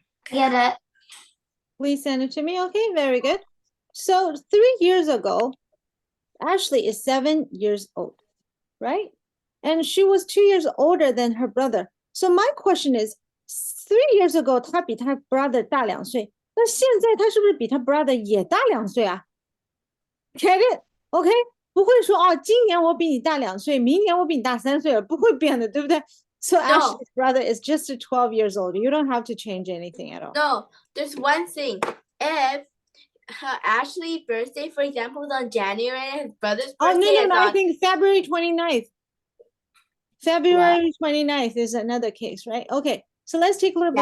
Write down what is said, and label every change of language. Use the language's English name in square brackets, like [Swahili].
[English] Get it? Please send it to me. Okay, very good. So 3 years ago, Ashley is 7 years old, right? And she was 2 years older than her brother. So my question is, 3 years ago, [Chinese] 她比她 brother 大2岁，那现在她是不是比她 brother 也大2岁啊？ [English] Get it? OK? [Chinese] 不会说哦，今年我比你大2岁，明年我比你大3岁了，不会变的，对不对？ [English] So Ashley's brother is just 12 years old. You don't have to change anything at all. No, there's one thing. If Ashley's birthday, for example, is on January, and his brother's Oh, birthday is no, I on think February 29th. February 29th is another case, right? Okay, so let's take a look at the